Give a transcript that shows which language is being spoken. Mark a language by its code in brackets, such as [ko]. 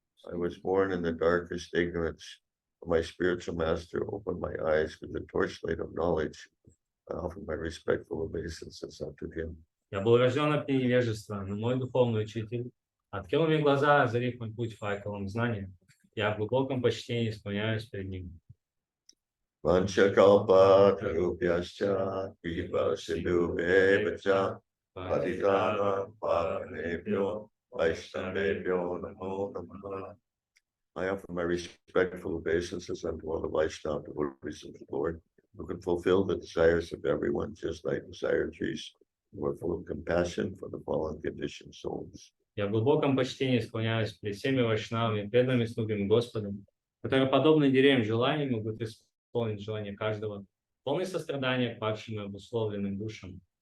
[en] I was born in the darkest ignorance. My spiritual master opened my eyes with the torchlight of knowledge. I offer my respectful obeisances unto him. [ru] Я был рожден от невежества, но мой духовный учитель открыл мне глаза, озарив мой путь факелом знания. Я в глубоком почтении склоняюсь перед ним. [sa] Vanchakalpa tarupyascha kripa sindhubheva patitana pavanebhyo vaishnavebhyo namo namaha. [en] I offer my respectful obeisances unto all the Vaishnava devotees of the Lord, who can fulfill the desires of everyone, just like desire trees, who are full of compassion for the fallen conditioned souls. [ru] Я в глубоком почтении склоняюсь перед всеми вайшнавами, преданными слугами Господа, которые, подобно деревьям желаний, могут исполнить желание каждого, полное сострадание к падшим и обусловленным душам.